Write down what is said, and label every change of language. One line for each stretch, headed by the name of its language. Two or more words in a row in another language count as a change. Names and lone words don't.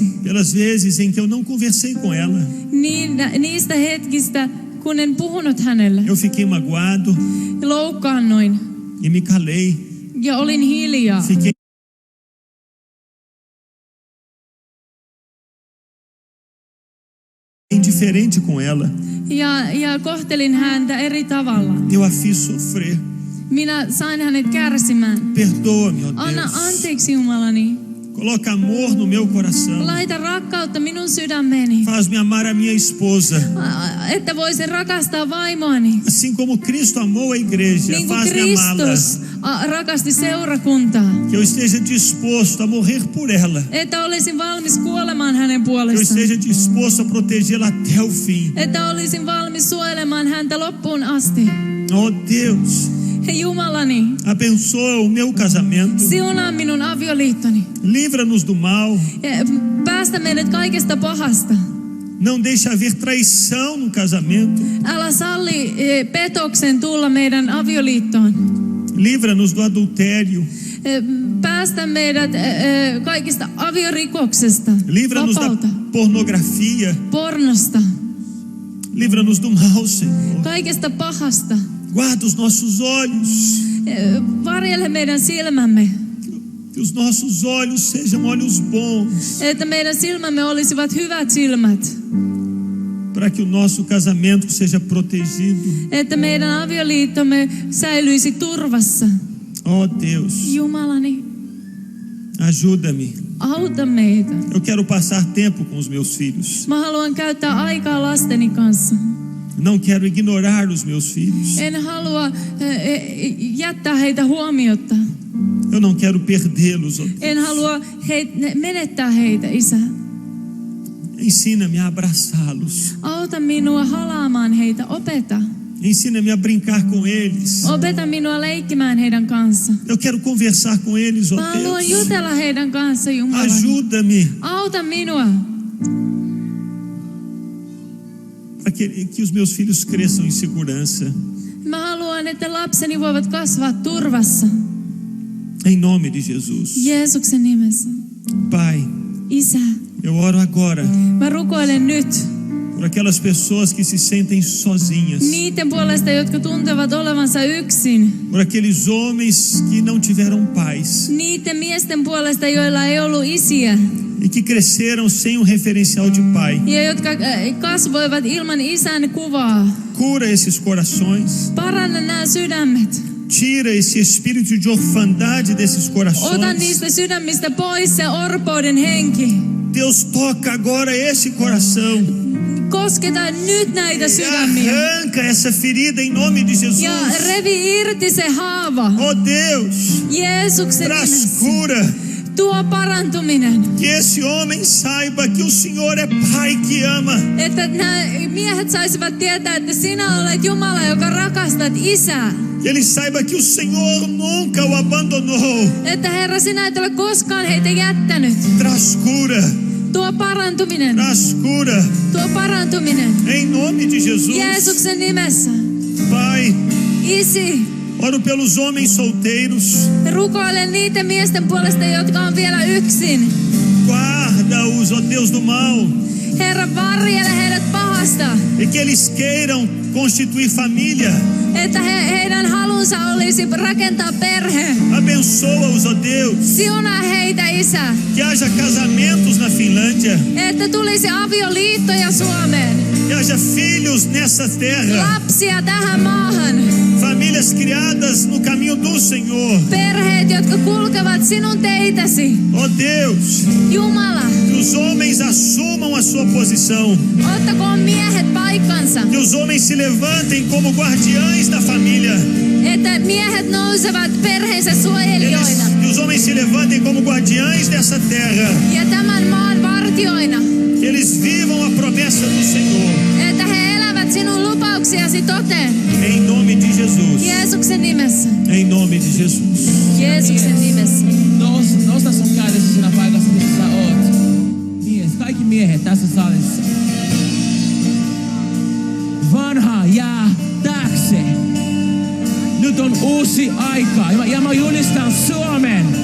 Portuguese: pelas vezes em que eu não conversei com ela.
Finnish: niistä hetkistä, kun en puhunut hänelle.
Portuguese: Eu fiquei magoado
Finnish: Loukkaannuin
Portuguese: e me calei.
Finnish: ja olin hiljaa.
Portuguese: Fiquei indiferente com ela.
Finnish: Ja kohtelin häntä eri tavalla.
Portuguese: Eu a fiz sofrer.
Finnish: Minä sain hänet kärsimään.
Portuguese: Perdoa-me, ó
Finnish: Anna
Portuguese: Deus.
Finnish: anteeksi, Jumalani.
Portuguese: Coloca amor no meu coração.
Finnish: Laita rakkautta minun sydämeeni.
Portuguese: Faz-me amar a minha esposa.
Finnish: Että voisin rakastaa vaimoani.
Portuguese: Assim como Cristo amou a igreja,
Finnish: Niin kuin
Portuguese: faz-me amá-la.
Finnish: Kristus rakasti seurakuntaa.
Portuguese: Que eu esteja disposto a morrer por ela.
Finnish: Että olisin valmis kuolemaan hänen
Portuguese: Que eu
Finnish: puolestaan.
Portuguese: esteja disposto a protegê-la até o fim.
Finnish: Että olisin valmis suojelemaan häntä loppuun asti.
Portuguese: Oh Deus,
Finnish: Hei Jumalani,
Portuguese: abençoa o meu casamento.
Finnish: siunaa minun avioliittoni.
Portuguese: Livra-nos do mal.
Finnish: Ja päästä meidät kaikesta pahasta.
Portuguese: Não deixa haver traição no casamento.
Finnish: Älä salli petoksen tulla meidän avioliittoon.
Portuguese: Livra-nos do adultério.
Finnish: Päästä meidät kaikista aviorikoksesta.
Portuguese: Livra-nos da
Finnish: Vapauta.
Portuguese: pornografia.
Finnish: Pornosta.
Portuguese: Livra-nos do mal, Senhor.
Finnish: Kaikesta pahasta.
Portuguese: Guarda os nossos olhos.
Finnish: Varjele meidän silmämme.
Portuguese: Que os nossos olhos sejam olhos bons.
Finnish: Että meidän silmämme olisivat hyvät silmät.
Portuguese: Para que o nosso casamento seja protegido.
Finnish: Että meidän avioliittomme säilyisi turvassa.
Portuguese: Oh Deus,
Finnish: Jumalani,
Portuguese: ajuda-me.
Finnish: auta meitä.
Portuguese: Eu quero passar tempo com os meus filhos.
Finnish: Mä haluan käyttää aikaa lasteni kanssa.
Portuguese: Não quero ignorar os meus filhos.
Finnish: En halua jättää heitä huomiotta.
Portuguese: Eu não quero perdê-los. Oh Deus.
Finnish: En halua menettää heitä, Isä.
Portuguese: Ensina-me a abraçá-los.
Finnish: Auta minua halaamaan heitä, opeta.
Portuguese: Ensina-me a brincar com eles.
Finnish: Opeta minua leikkimään heidän kanssa.
Portuguese: Eu quero conversar com eles, oh
Finnish: Mä haluan
Portuguese: Deus.
Finnish: jutella heidän kanssa, Jumala.
Portuguese: Ajuda-me
Finnish: Auta minua.
Portuguese: para que os meus filhos cresçam em segurança.
Finnish: Mä haluan, että lapseni voivat kasvaa turvassa.
Portuguese: Em nome de Jesus.
Finnish: Jeesuksen nimessä.
Portuguese: Pai,
Finnish: Isä,
Portuguese: eu oro agora
Finnish: mä rukoilen nyt
Portuguese: Por aquelas pessoas que se sentem sozinhas.
Finnish: Niiden puolesta, jotka tuntevat olevansa yksin.
Portuguese: Por aqueles homens que não tiveram pais.
Finnish: Niiden miesten puolesta, joilla ei ollut isiä.
Portuguese: E que cresceram sem um referencial de pai.
Finnish: Ja jotka kasvoivat ilman isän kuvaa.
Portuguese: Cura esses corações.
Finnish: Paranna nämä sydämet.
Portuguese: Tira esse espírito de orfandade desses
Finnish: Ota
Portuguese: corações.
Finnish: niistä sydämistä pois se orpouden henki.
Portuguese: Deus toca agora esse coração.
Finnish: Kosketa nyt näitä
Portuguese: E
Finnish: sydämiä.
Portuguese: arranca essa ferida em nome de Jesus.
Finnish: Ja revi irti se haava.
Portuguese: Oh Deus,
Finnish: Jeesuksen
Portuguese: traz
Finnish: nimessä.
Portuguese: cura.
Finnish: Tuo parantuminen.
Portuguese: Que esse homem saiba que o Senhor é Pai que ama.
Finnish: Että nämä miehet saisivat tietää, että sinä olet Jumala, joka rakastat isää.
Portuguese: Que ele saiba que o Senhor nunca o abandonou.
Finnish: Että Herra, sinä et ole koskaan heitä jättänyt.
Portuguese: Traz cura.
Finnish: Tuo parantuminen.
Portuguese: Traz cura.
Finnish: Tuo parantuminen.
Portuguese: Em nome de Jesus.
Finnish: Jeesuksen nimessä.
Portuguese: Pai,
Finnish: Isi,
Portuguese: oro pelos homens solteiros.
Finnish: rukoilen niiden miesten puolesta, jotka on vielä yksin.
Portuguese: Guarda-os, ó Deus do mal.
Finnish: Herra, varjele heidät pahasta.
Portuguese: E que eles queiram constituir família.
Finnish: Että heidän halunsa olisi rakentaa perhe.
Portuguese: Abençoa-os, ó Deus.
Finnish: Siunaa heitä, Isä.
Portuguese: Que haja casamentos na Finlândia.
Finnish: Että tulisi avioliittoja Suomeen.
Portuguese: Que haja filhos nessa terra.
Finnish: Lapsia tähän maahan.
Portuguese: Famílias criadas no caminho do Senhor.
Finnish: Perheet, jotka kulkevat sinun teitäsi.
Portuguese: Ó Deus,
Finnish: Jumala,
Portuguese: que os homens assumam a sua posição.
Finnish: ottakoon miehet paikkansa.
Portuguese: Que os homens se levantem como guardiães da família.
Finnish: Että miehet nousevat perheensä suojelijoina.
Portuguese: Que os homens se levantem como guardiães dessa terra.
Finnish: Ja tämän maan vartioina.
Portuguese: Que eles vivam a promessa do Senhor.
Finnish: Että he elävät sinun lupauksiasi toteen.
Portuguese: Em nome de Jesus.
Finnish: Jeesuksen nimessä.
Portuguese: Em nome de Jesus.
Finnish: Jeesuksen nimessä. Nosta sun kädessä siinä paikassa, missä sä oot. Mies, kaikki miehet tässä salissa. Vanha jää taakse. Nyt on uusi aika. Ja mä julistan Suomen.